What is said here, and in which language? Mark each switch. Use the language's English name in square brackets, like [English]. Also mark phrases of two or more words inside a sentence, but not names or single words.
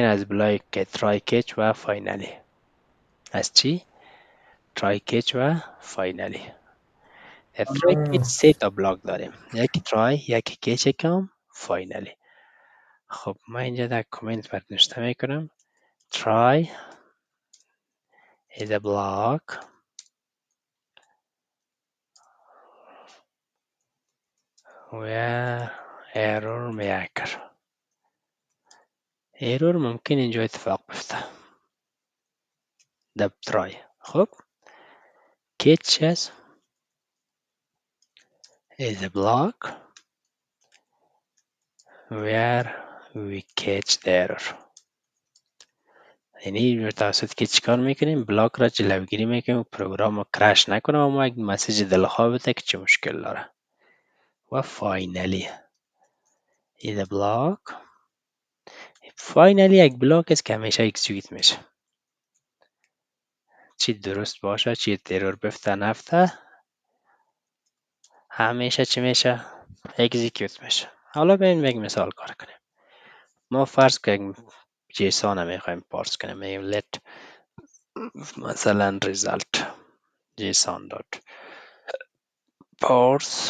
[Persian] از بلاک ترای کچ و فاینالی. از چی؟ ترای کچ و فاینالی. در ترای کچ 3 تا بلاک داریم، یکی ترای، یکی کچ کم، فاینالی. خب من اینجا در کامنت برات نوشته میکنم [English] try is a block where error may occur. [Persian] error ممکن اینجا اتفاق بیفته در try. [English] خب catch is a block where we catch the error. [Persian] یعنی توسط که چیکار میکنیم؟ بلاک را جلوگیری میکنیم و پروگرام رو کرش نکنه و ما یک مسیج دلخواه بده که چه مشکل داره. و فاینالی [English] is a block. [Persian] فاینالی یک بلاک است که همیشه اکسیکیوت میشه، چی درست باشه چی ایرور بفته نفته همیشه چی میشه؟ اکزیکیوت میشه. حالا بیاین یک مثال کار کنیم. ما فرض کنیم جیسون میخوایم پارس کنیم، میگیم let مثلا result جیسون داد پارس.